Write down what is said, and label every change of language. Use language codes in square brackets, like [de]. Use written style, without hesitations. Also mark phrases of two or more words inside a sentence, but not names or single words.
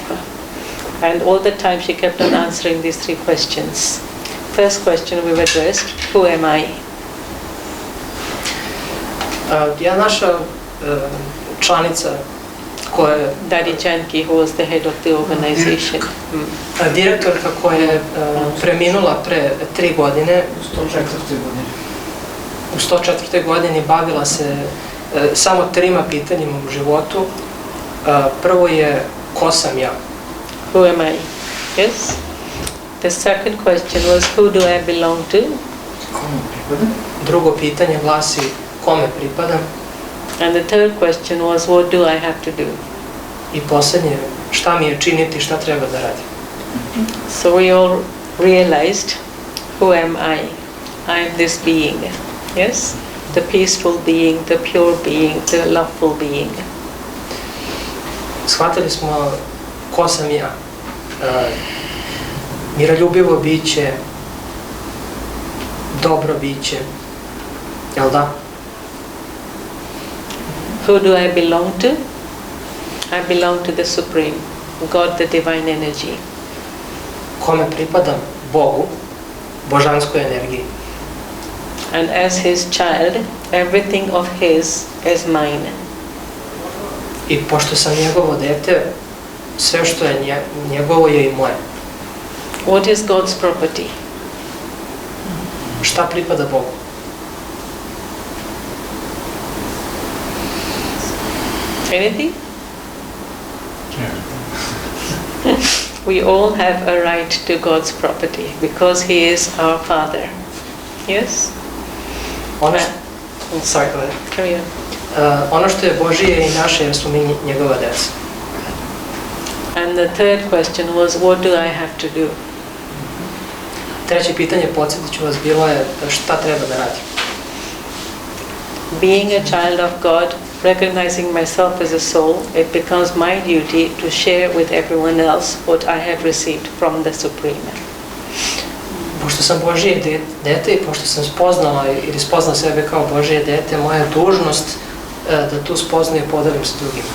[en] And all the time she kept on answering these 3 questions. First question we've addressed, who am I? [sr] Naša članica koja je... [en] Daddy Janki, who was the head of the organization. [sr] Direktorka koja je preminula pre 3 godine. U 104. godini bavila se samo 3 pitanjima u životu. Prvo je, ko sam ja? [en] Who am I? Yes? The second question was, who do I belong to? [sr] Drugo pitanje glasi, kome pripadam? [en] And the third question was, what do I have to do? [sr] I posljednje, šta mi je činiti, šta treba da radim? [en] So we all realized, who am I? I am this being. Yes? The peaceful being, the pure being, the loveful being. [sr] Shvatili smo ko sam ja. Miroljubivo biće, dobro biće. Jel da? [en] Who do I belong to? I belong to the Supreme, God, the divine energy. [sr] Kome pripadam? Bogu, božanskoj energiji. [en] And as his child, everything of his is mine. [sr] I pošto sam njegovo dete, sve što je njegovo je i moje. [en] What is God's property? [sr] Šta pripada Bogu? [en] Anything? We all have a right to God's property because He is our Father. Yes? Sorry, go ahead. Carry on. [sr] Ono što je Božije je i naše jer smo mi njegova deca. [en] And the third question was, what do I have to do? [sr] Treće pitanje, podsjetit ću vas, bilo je šta treba da radim. [en] Being a child of God, recognizing myself as a soul, it becomes my duty to share with everyone else what I have received from the Supreme. [sr] Pošto sam Božije dete i pošto sam spoznala ili spoznala sebe kao Božije dete, moja je dužnost da tu spoznaju podelim sa drugima.